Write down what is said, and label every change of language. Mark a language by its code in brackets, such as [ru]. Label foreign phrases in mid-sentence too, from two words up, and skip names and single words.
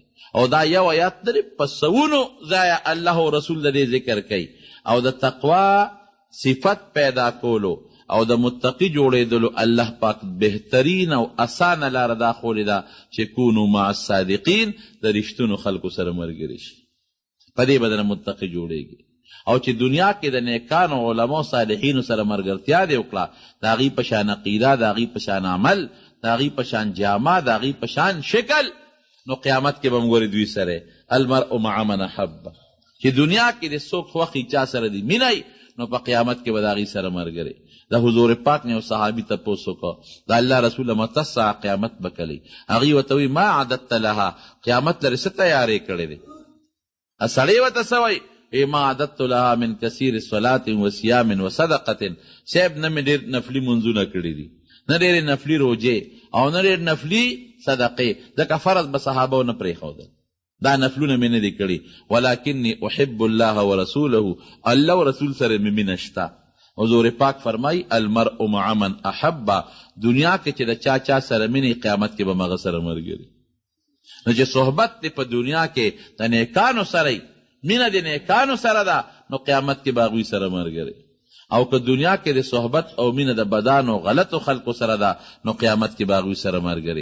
[ps] او دا یو آیات لري په سوونو ځایه الله او رسول د دې ذکر کوي، او د تقوا صفت پیدا کولو او د متقی جوړېدلو الله پاک بهترین او اسانه لاره دا ښولې ده چې [ar] کونو مع الصادقین، [ps] د رښتونو خلکو سره ملګري شي، په دې به د متقي جوړېږي. او چې دنیا کې د نیکانو علماو صالحینو سره ملګرتیا دې وکړه، د هغې په شان عقیده، د هغې په شان عمل، د هغې په شان جامه، د هغې په شان شکل، نو قیامت کې به م دوی سره [ar] المرء مع من احبه. [ps] چې دنیا کې د څوک خوښي چا سره دي مینی، نو په قیامت کې به د هغې سره ملګری. د حضور پاک نه یو صحابي تپوس وکړه، د الله رسوله [ar] مته ساعه [ps] قیامت به کلی؟ هغې ورته وایي [ar] ما عددت لها، [ps] قیامت لرې څه تیارې کړې دی؟ سړی ورته څه وایي؟ [ar] ما عددت لها من کثیر صلاة و صیام و صدقة. [ps] صاحب نه مې ډېر نفلي منځونه کړي دي، نه ډېرې نفلي روجې، او نه ډېر نفلي صدقې، ځکه فرض به صحابو نه پرېښودل، دا نفلونه مې نه دي کړي. [ar] ولکنی احب الله ورسوله، [ps] الله و رسول سره مې مینه شته. حضور پاک فرمای [ar] المرء مع من احبه، [ps] دنیا کې چې د چا چا سره مینې، قیامت کې به مغه سره ملګري. نو چې صحبت دی په دنیا کې د نیکانو سره، مینه د نیکانو سره ده، نو قیامت کې به هغوی سره ملګري. او که دنیا کې د صحبت او مینه د بدانو غلطو خلکو سره ده، نو قیامت کې به هغوی سره ملګري.